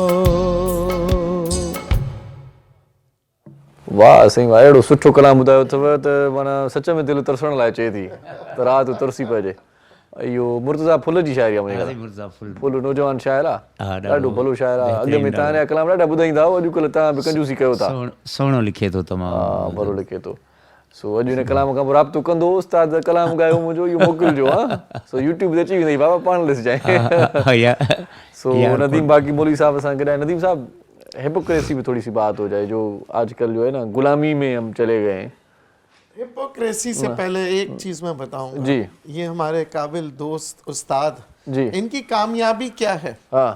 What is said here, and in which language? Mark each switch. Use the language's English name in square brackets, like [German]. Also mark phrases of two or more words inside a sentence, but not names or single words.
[Sindhi] वाह साईं वाह अहिड़ो सुठो कलाम ॿुधायो अथव त माना सच में दिलि तरसण लाइ चए थी त राति तरसी पइजे इहो मुर्तज़ा फुल जी शाइरी आहे फुल नौजवान शाइर आहे ॾाढो भलो शाइर आहे अॻु में तव्हां जा कलाम ॾाढा ॿुधाईंदा हुआ अॼुकल्ह तव्हां बि कंजूसी कयो था सुहिणो लिखे थो तमामु हा भलो लिखे थो सो अॼु हिन कलाम खां पोइ राब्तो कंदो उस्ताद कलाम ॻायो मुंहिंजो इहो मोकिलिजो हा सो यूट्यूब ते अची वेंदई बाबा पाण ॾिसजांइ [Urdu] سو ندیم باقی مولوی صاحب اساں کہہ ندیم صاحب ہپوکریسی پہ تھوڑی سی بات ہو جائے, جو آج کل جو ہے نا غلامی میں ہم چلے گئے ہیں. ہپوکریسی سے پہلے ایک چیز میں بتاؤں گا. جی. یہ ہمارے قابل دوست استاد, جی, ان کی کامیابی کیا ہے, ہاں,